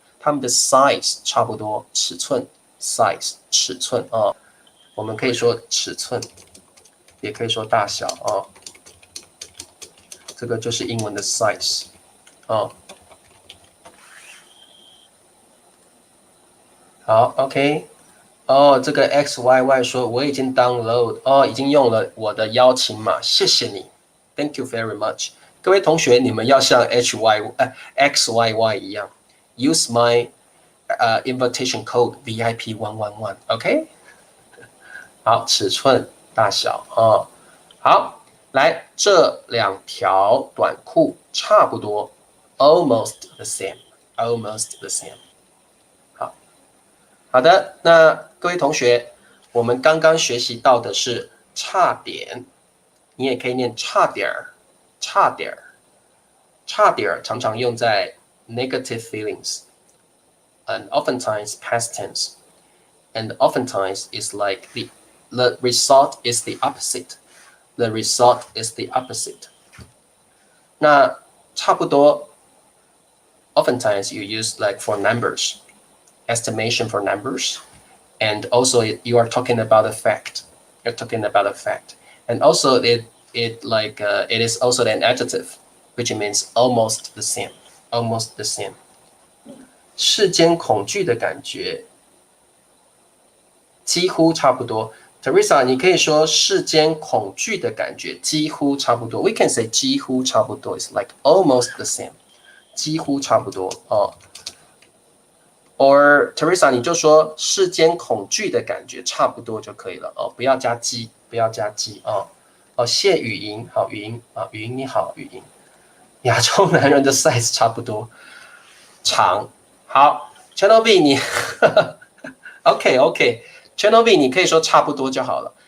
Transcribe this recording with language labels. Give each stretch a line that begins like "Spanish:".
Chinese: 它们的 size 差不多，尺寸 size 尺寸我们可以说尺寸，也可以说大小这个就是英文的 size 好 OK 这个 XYY 说我已经 download 已经用了我的邀请码，谢谢你 ，
English: Thank you very much。
Chinese: 各位同学，你们要像 XYY 一样 ，
English: use my invitation code VIP111，
Chinese: OK？好，尺寸大小好。来，这2条短裤差不多 ，
English: almost the same，almost the same。
Chinese: 好的，那各位同学，我们刚刚学习到的是差点，你也可以念差点儿，差点儿，差点儿常常用在
English: negative feelings and oftentimes past tense, and oftentimes is like the result is the opposite. The result is the opposite.
Chinese: 那差不多
English: oftentimes you use like for numbers, estimation for numbers, and also you are talking about a fact. You're talking about a fact. And also it is also an adjective, which means almost the same. Almost the same.
Chinese: 世间恐惧的感觉几乎差不多。 Teresa， 你可以说世间恐惧的感觉几乎差不多。
English: We can say
Chinese: 几乎差不多
English: is like almost the same， 几乎差不多
Chinese: Or Teresa 你就说世间恐惧的感觉差不多就可以了哦，不要加鸡，不要加鸡哦。哦，谢雨莹，好雨莹啊，雨莹你好，雨莹。亚洲男人的 size 差不多长。好 ，Channel B 你OK，Channel B 你可以说差不多就好了。